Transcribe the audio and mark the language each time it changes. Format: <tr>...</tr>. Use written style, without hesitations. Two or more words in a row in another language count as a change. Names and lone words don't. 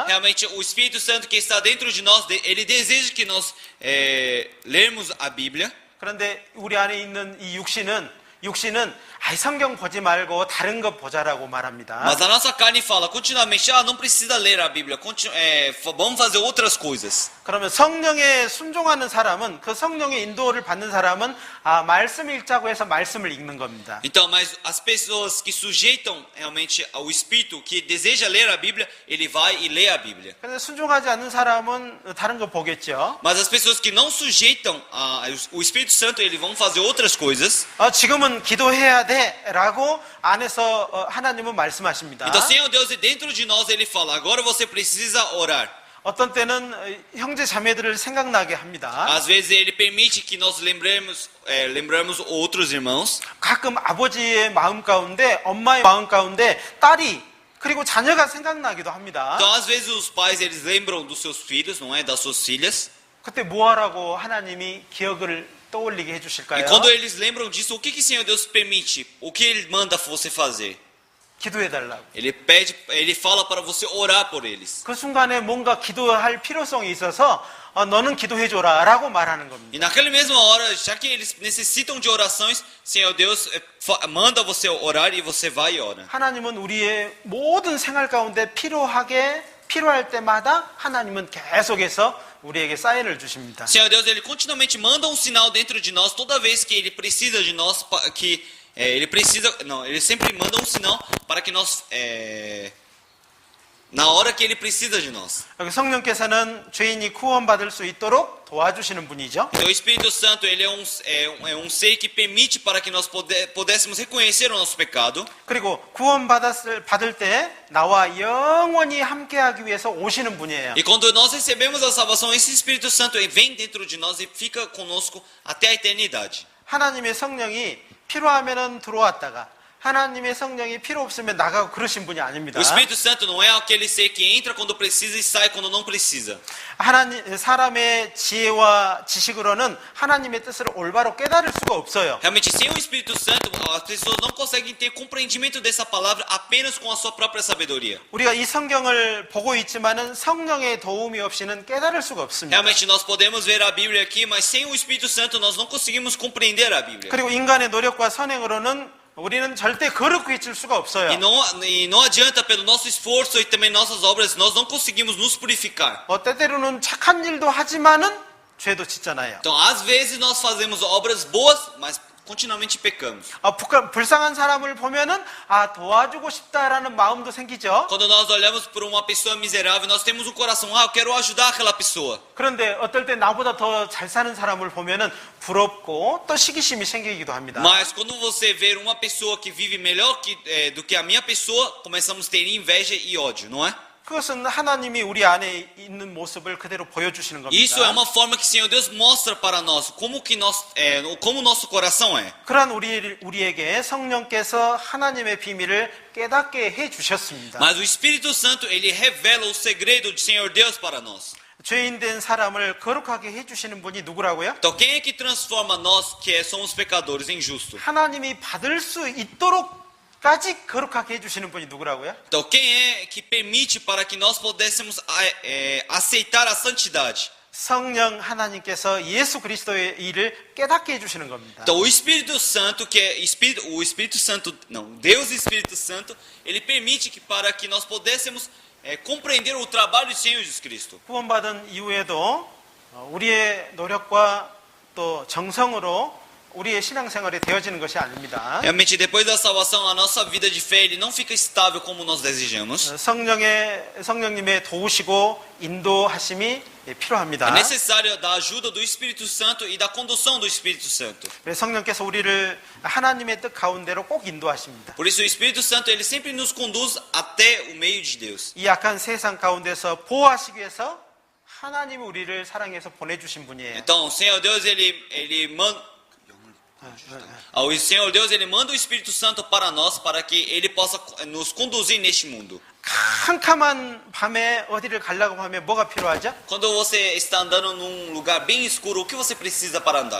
<pt>Realmente o Espírito Santo que está dentro de nós, ele deseja que nós lermos a Bíblia.</pt> <ko>그런데 우리 안에 있는 이 육신은 아이 성경 보지 말고 다른 것 보자라고 말합니다.</ko> <pt>Mas a nossa carne fala continuamente, não precisa ler a Bíblia, vamos fazer outras coisas.</pt> <ko>그러면 성령에 순종하는 사람은 그 성령의 인도를 받는 사람은 말씀 읽자고 해서 말씀을 읽는 겁니다.</ko> <pt>Então, mas as pessoas que sujeitam realmente ao Espírito, que deseja ler a Bíblia, ele vai e lê a Bíblia.</pt> <ko>그런데 순종하지 않는 사람은 다른 거 보겠죠.</ko> <pt>Mas as pessoas que não sujeitam o Espírito Santo, eles vão fazer outras coisas.</pt> <ko>지금은 기도해야 돼라고 안에서 하나님은 말씀하십니다.</ko> <pt>Então, Senhor Deus, dentro de nós, ele fala, agora você precisa orar.</pt> <ko>어떤 때는 형제 자매들을 생각나게 합니다.</ko> <pt>Às vezes ele permite que nós lembramos outros irmãos.</pt> <ko>가끔 아버지의 마음 가운데, 엄마의 마음 가운데 딸이 그리고 자녀가 생각나기도 합니다.</ko> <pt>Então, às vezes os pais eles lembram dos seus filhos, não é, das suas filhas.</pt> <ko>그때 뭐 하라고 하나님이 기억을 떠올리게</ko> <pt>E</pt> <ko>해주실까요?</ko> <pt>quando eles lembram disso, o que que o Senhor Deus permite? O que ele manda você fazer?</pt> <ko>기도해달라고.</ko> <pt>Ele fala para você orar por eles.</pt> <ko>그 순간에 뭔가 기도할 필요성이 있어서 너는 기도해줘라 라고 말하는 겁니다.</ko> <pt>E naquela mesma hora, já que eles necessitam de orações, Senhor Deus manda você orar e você vai e ora.</pt> <ko>하나님은 우리의 모든 생활 가운데 필요할 때마다 하나님은 계속해서 우리에게 사인을 주십니다.</ko> <pt>Senhor Deus, ele continuamente manda um sinal dentro de nós toda vez que ele precisa de nós, ele sempre manda um sinal para que nós na hora que ele precisa de nós.</pt> <ko>여기 성령께서는 죄인이 구원받을 수 있도록 도와주시는 분이죠.</ko> <pt>Então, o Espírito Santo ele é um ser que permite para que nós pudéssemos reconhecer o nosso pecado.</pt> <ko>그리고 받을 때 나와 영원히 함께하기 위해서 오시는 분이에요.</ko> <pt>E quando nós recebemos a salvação, esse Espírito Santo vem dentro de nós e fica conosco até a eternidade.</pt> <ko>하나님의 성령이 필요하면은 들어왔다가 하나님의 성령이 필요 없으면 나가고 그러신 분이 아닙니다.</ko> <pt>O Espírito Santo não é aquele ser que entra quando precisa e sai quando não precisa.</pt> <ko>사람의 지혜와 지식으로는 하나님의 뜻을 올바로 깨달을 수가 없어요.</ko> <pt>Realmente, sem o Espírito Santo, as pessoas não conseguem ter compreendimento dessa palavra apenas com a sua própria sabedoria.</pt> <ko>우리가 이 성경을 보고 있지만은 성령의 도움이 없이는 깨달을 수가 없습니다.</ko> <pt>Realmente, nós podemos ver a Bíblia aqui, mas sem o Espírito Santo nós não conseguimos compreender a Bíblia.</pt> <ko>그리고 인간의 노력과 선행으로는 우리는 절대 거룩해질 수가 없어요.</ko> <pt>E não adianta pelo nosso esforço e também nossas obras, nós não conseguimos nos purificar.</pt> <ko>때때로는 착한 일도 하지만은 죄도 짓잖아요.</ko> <pt>Então, às vezes nós fazemos obras boas, mas continuamente pecamos.</pt> <ko>불쌍한 사람을 보면은 도와주고 싶다라는 마음도 생기죠.</ko> <pt>Quando nós olhamos para uma pessoa miserável, nós temos um coração, eu quero ajudar aquela pessoa.</pt> <ko>그런데 어떨 때 나보다 더 잘 사는 사람을 보면은 부럽고 또 시기심이 생기기도 합니다.</ko> <pt>Mas quando você vê uma pessoa que vive melhor do que a minha pessoa, começamos a ter inveja e ódio, não é?</pt> <ko>그것은 하나님이 우리 안에 있는 모습을 그대로 보여주시는 겁니다.</ko> <pt>Isso é uma forma que o Senhor Deus mostra para nós como o nosso coração é.</pt> <ko>그런 우리에게 성령께서 하나님의 비밀을 깨닫게 해 주셨습니다.</ko> <pt>Mas o Espírito Santo ele revela o segredo do Senhor Deus para nós.</pt> <ko>죄인된 사람을 거룩하게 해 주시는 분이 누구라고요?</ko> <pt>Então quem é que transforma nós que somos pecadores em justos?</pt> <ko>하나님이 받을 수 있도록까지 거룩하게 해 주시는 분이 누구라고요?</ko> <pt>Então quem é que permite para que nós pudéssemos aceitar a santidade?</pt> <ko>성령 하나님께서 예수 그리스도의 일을 깨닫게 해주시는 겁니다.</ko> <pt>Então o Espírito Santo, que é o Espírito Santo, não, Deus e Espírito Santo, ele permite que para que nós pudéssemos compreender o trabalho do Senhor Jesus Cristo.</pt> <ko>구원받은 이후에도 우리의 노력과 또 정성으로 우리의 신앙생활이 되어지는 것이 아닙니다.</ko> <pt>Realmente depois da salvação a nossa vida de fé ele não fica estável como nós desejamos.</pt> <ko>성령님의 도우시고 인도하심이 필요합니다.</ko> <pt>É necessário da ajuda do Espírito Santo e da condução do Espírito Santo.</pt> <ko>성령께서 우리를 하나님의 뜻 가운데로 꼭 인도하십니다.</ko> <pt>Por isso o Espírito Santo ele sempre nos conduz até o meio de Deus.</pt> <ko>이 약한 세상 가운데서 보호하시기 위해서 하나님이 우리를 사랑해서 보내주신 분이에요.</ko> <pt>Então o Senhor Deus ele O Senhor Deus, ele manda o Espírito Santo para nós, para que ele possa nos conduzir neste mundo.</pt> <ko>캄캄한 밤에 어디를 가려고 하면 뭐가 필요하죠?</ko> <pt>Quando você está andando num lugar bem escuro, o que você precisa para andar?</pt>